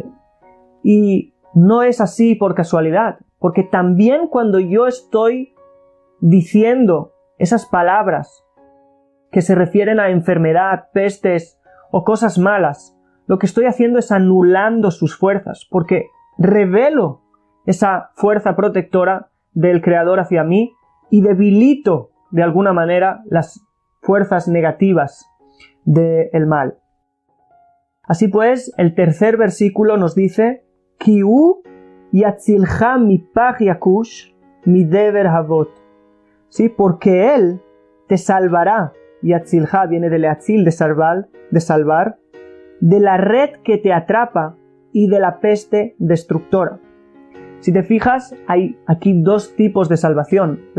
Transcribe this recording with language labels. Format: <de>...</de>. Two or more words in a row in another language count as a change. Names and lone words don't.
<es>Y no es así por casualidad, porque también cuando yo estoy diciendo esas palabras que se refieren a enfermedad, pestes o cosas malas, lo que estoy haciendo es anulando sus fuerzas, porque revelo esa fuerza protectora del Creador hacia mí y debilito de alguna manera las fuerzas negativas del mal. Así pues, el tercer versículo nos dice,</es> <he>כי הוא יצילך מפח יקוש מדבר הוות.</he> <es>¿Sí? Porque Él te salvará, yatzilcha viene de leatzil, de salvar, de la red que te atrapa y de la peste destructora. Si te fijas, hay aquí 2 tipos de salvación.</es>